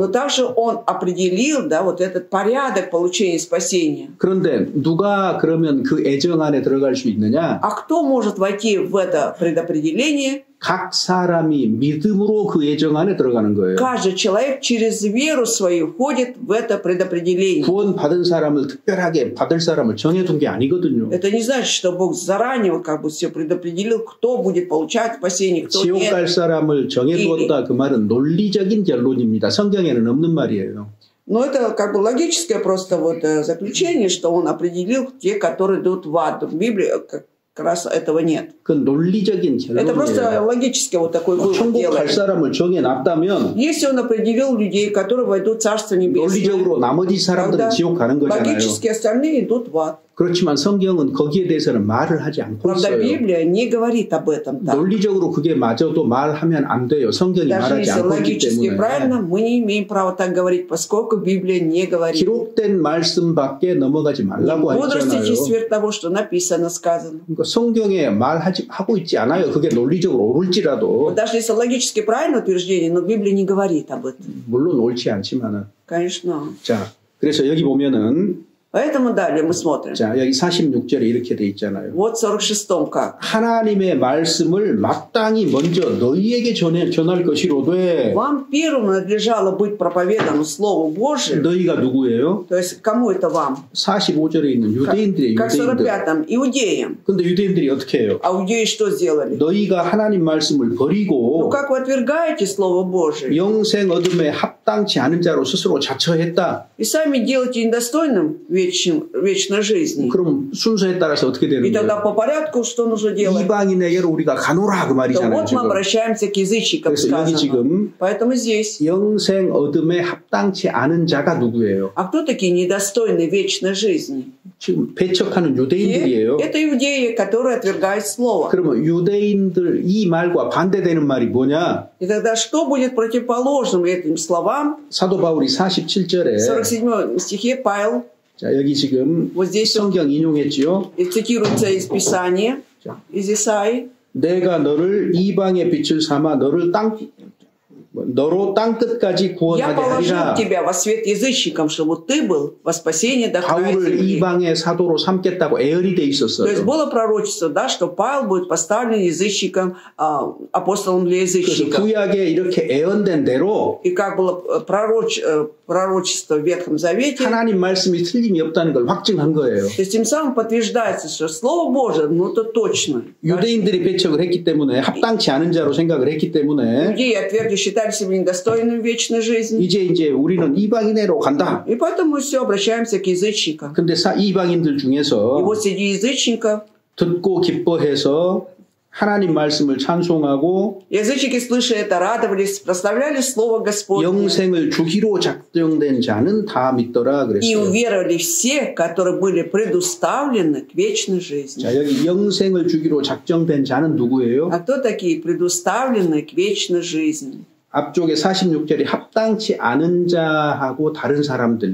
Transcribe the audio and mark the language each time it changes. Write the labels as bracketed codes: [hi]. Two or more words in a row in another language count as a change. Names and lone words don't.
[ru] Но также он определил, да, вот этот порядок получения спасения. [ko] 그런데 누가 그러면 그 애정 안에 들어갈 수 있느냐? [ru] А кто может войти в это предопределение? [ko] 각 사람이 믿음으로 그 애정 안에 들어가는 거예요. [ru] Каждый человек через веру свою входит в это предопределение. [ko] 구원 받은 사람을 특별하게 받을 사람을 정해둔 게 아니거든요. [ru] Это не значит, что Бог заранее как бы все предопределил, кто будет получать спасение, кто [ko] 지옥 갈 [ru] нет. [ko] 사람을 정해두었다 그 말은 논리적인 결론입니다. 성경에는 없는 말이에요. [ru] Но это как бы логическое просто вот заключение, что он определил те, которые идут в ад. В Библии как раз этого нет. [ko] 그 논리적인 [ru] Это просто [ko] 결론이에요. [ru] логически вот такой вывод [ko] 천국 갈 [ru] делает. [ko] 사람을 정해놨다면 [ru] Если он определил людей, которые войдут в Царство Небесное, [ko] 논리적으로 나머지 사람들은 [ru] тогда [ko] 지옥 가는 거잖아요. [ru] логически остальные идут в ад. [ko] 그렇지만 성경은 거기에 대해서는 말을 하지 않고 [ru] Правда, [ko] 있어요. [ru] Библия не говорит об этом так. [ko] 논리적으로 그게 맞아도 말하면 안 돼요. 성경이 [ru] Даже [ko] 말하지 [ru] если [ko] 않고 있기 [ru] логически [ko] 때문에. [ru] правильно, мы не имеем права так говорить, поскольку Библия не говорит. [ko] 기록된 말씀밖에 넘어가지 말라고 [ru] Бодрствуйте [ko] 했잖아요. [ru] сверх того, что написано, сказано. [ko] 그러니까 성경에 하고 있지 않아요. 그게 논리적으로 옳을지라도. [ru] Даже если логически правильное утверждение, но Библия не говорит об этом. [ko] 물론 옳지 않지만은. [ru] Конечно. [ko] 자, 그래서 여기 보면은 [ru] Поэтому далее мы смотрим. [ko] 자, 여기 46절에 이렇게 돼 있잖아요. [ru] Вот в 46-м как. [ko] 하나님의 말씀을 마땅히 먼저 너희에게 전할 것이로되 [ru] Вам первым надлежало быть проповеданным Слову Божию. [ko] 너희가 누구예요? [ru] То есть кому это вам? [ko] 45절에 있는 유대인들이에요. [ru] Как в [ko] 유대인들. [ru] 45-м, иудеям. [ko] 근데 유대인들이 어떻게 해요? [ru] А иудеи что сделали? [ko] 너희가 하나님 말씀을 [ru] Ну [ko] 버리고 [ru] как вы отвергаете Слово Божие? [ko] 영생 얻음에 합당치 않은 자로 스스로 자처했다. [ru] И сами делаете недостойным вечной жизни. [ko] 그럼 순서에 따라서 어떻게 되는 [ru] И тогда [ko] 거예요? [ru] по порядку что нужно делать? [ko] 이방인에게로 우리가 가노라 그 [ru] То [ko] 말이잖아요. [ru] вот мы [ko] 지금. [ru] обращаемся к язычникам, [ko] 그래서 여기 [ru] сказано. [ko] 지금 [ru] Поэтому здесь. [ko] 영생 얻음에 합당치 않은 자가 누구예요? [ru] А кто такие недостойные вечной жизни? [ko] 지금 배척하는 유대인들이에요. [ru] Это иудеи, которые отвергают слово. [ko] 그러면 유대인들 이 말과 반대되는 말이 뭐냐? [ru] И тогда что будет противоположным этим словам? [ko] 사도 바울이 [ru] В [ko] 47절에 [ru] 47 стихе Павел, [ko] 자, 여기 지금 [ru] вот здесь он [ko] 성경 인용했지요. [ru] цитируется из Писания, из Исаии. [ko] 내가 너를 이방의 빛을 삼아 너로 땅 끝까지 [ru] Я [ko] 구원하게 [ru] положил [ko] 하리라. [ru] тебя во свет язычникам, чтобы ты был во спасение до края [ko] 바울을 [ru] земли. [ko] 이방의 사도로 삼겠다고 애언이 돼 [ru] То есть [ko] 있었어요. [ru] было пророчество, да, что Павел будет поставлен язычником, апостолом для [ko] 그래서 [ru] язычников. [ko] 구약에 이렇게 애언된 대로 [ru] И как было пророчество в Ветхом Завете, [ko] 하나님 말씀이 틀림이 없다는 걸 확증한 거예요. [ru] то есть тем самым подтверждается, что Слово Божие, ну это точно. [ko] 유대인들이 배척을 했기 때문에 합당치 않은 자로 생각을 했기 때문에 [ru] Иудеи отвергли, считали себя недостойными вечной жизни. [ko] 이제 우리는 이방인으로 간다. [ru] И поэтому мы все обращаемся к язычникам. [ko] 근데 이방인들 [ru] И [ko] 중에서 [ru] вот среди язычников, [ko] 듣고 기뻐해서 하나님 말씀을 찬송하고 [ru] язычники, слыша это, радовались, прославляли Слово Господне. [ko] 영생을 주기로 작정된 자는 다 믿더라 [ru] И [ko] 그랬어요. [ru] уверовали все, которые были предуставлены к вечной жизни. [ko] 자, 여기 영생을 주기로 작정된 자는 누구예요? [ru] А кто такие предуставленные к вечной жизни? [ko] 앞쪽에 46절에 합당치 않은 자하고 다른 사람들,